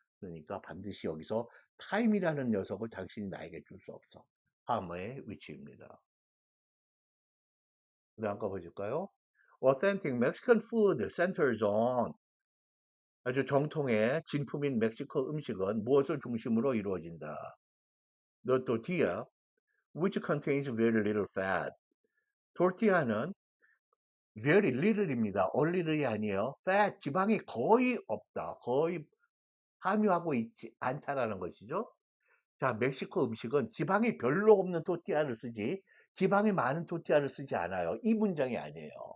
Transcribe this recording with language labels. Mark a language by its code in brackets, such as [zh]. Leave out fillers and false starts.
[ko] 그러니까 반드시 여기서 타임이라는 녀석을 당신이 나에게 줄 수 없어. 하머의 위치입니다. 그 다음 거 보실까요? Authentic Mexican food centers on 아주 정통의 진품인 멕시코 음식은 무엇을 중심으로 이루어진다. [en] The tortilla, which contains very little fat. [ko] 토르티아는 very little입니다. a little이 아니에요. fat, 지방이 거의 없다. 거의 함유하고 있지 않다라는 것이죠. 자, 멕시코 음식은 지방이 별로 없는 토티아를 쓰지 지방이 많은 토티아를 쓰지 않아요. 이 문장이 아니에요.